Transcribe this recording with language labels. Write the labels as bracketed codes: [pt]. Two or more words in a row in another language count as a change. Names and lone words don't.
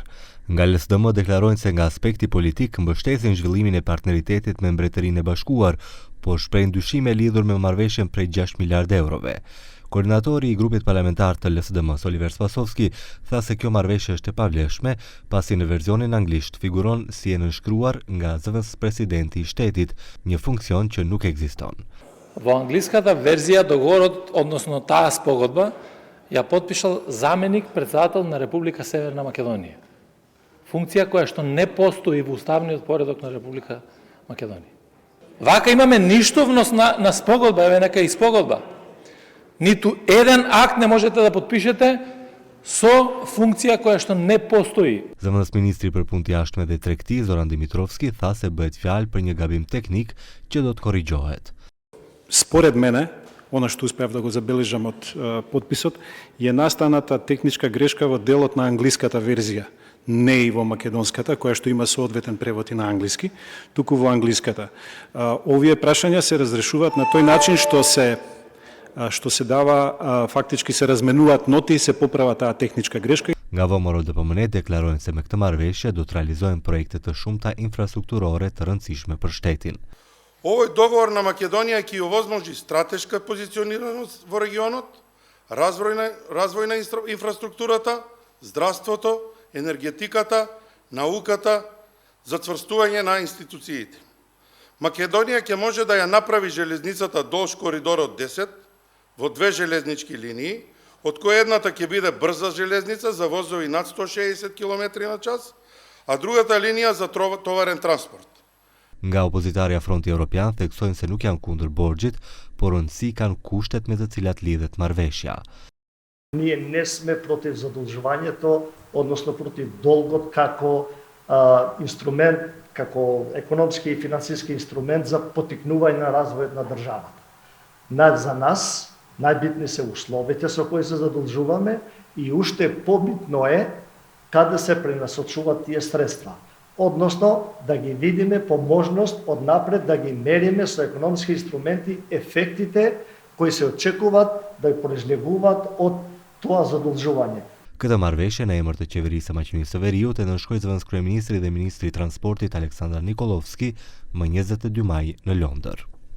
[sq] Nga LSDM deklarojnë se nga aspekti politik mbështesin zhvillimin e partneritetit me Mbretërinë e Bashkuar, por shprehin dyshime lidhur me marrëveshjen prej 6 miliardë eurove. Koordinatori i grupit parlamentar të LSDM-s, Oliver Spasovski, tha se kjo marrëveshje është e pavlefshme, pasi në verzionin anglisht figuron si e nënshkruar nga zëvendës presidenti i shtetit, një funksion që nuk ekziston. [mk] Во англиската верзија договорот, односно таа спогодба, ја потпишал заменик председател на Република Северна Македонија. Функција која што не постои во уставниот поредок на Република Македонија. Вака имаме ништовност на спогодба, еве нека и спогодба. Ниту еден акт не можете да потпишете со функција која што не постои. [sq] Zëvendës ministri për punë të jashtme dhe tregti Zoran Dimitrovski tha se bëhet fjalë për një gabim teknik që do të korrigjohet. [mk] Според мене, она што успеав да го забележам од подписот, е настаната техничка грешка во делот на англиската верзија, не и во македонската, која што има соодветен превод и на англиски, туку во англиската. Овие прашања се разрешуваат на тој начин што се дава, фактички се разменуваат ноти и се поправа таа техничка грешка. [sq] Nga VMRO DPMNet deklarojnë se me këtë marrëveshje do të realizohen projekte të shumta infrastrukturore të rëndësishme për shtetin. [mk] Овој договор на Македонија ќе овозможи стратешка позиционираност во регионот, развој на инфраструктурата, здравството, енергетиката, науката, зацврстување на институциите. Македонија ќе може да ја направи железницата долж коридорот 10 во две железнички линии, од која едната ќе биде брза железница за возови над 160 км на час, а другата линија за товарен транспорт. [sq] Nga opozitarja Fronti Evropian theksojnë se nuk janë kundër borxhit, por rëndësi kanë kushtet me të cilat lidhet marrëveshja. [mk] Ние не сме против задолжувањето, односно против долгот како инструмент, како економски и финансиски инструмент за поттикнување на развојот на државата. За нас најбитни се условите со кои се задолжуваме и уште побитно е каде се пренасочуваат тие средства. Односно, да ги видиме по можност однапред да ги мериме со економски инструменти ефектите кои се очекуваат да ја произлегуваат од тоа задолжување. [sq] Këtë marrëveshje në emër të qeverisë së Maqedonisë së Veriut e nënshkroi zëvendës kryeministri dhe ministri i transportit Aleksandar Nikolovski më 22 maj në Londër.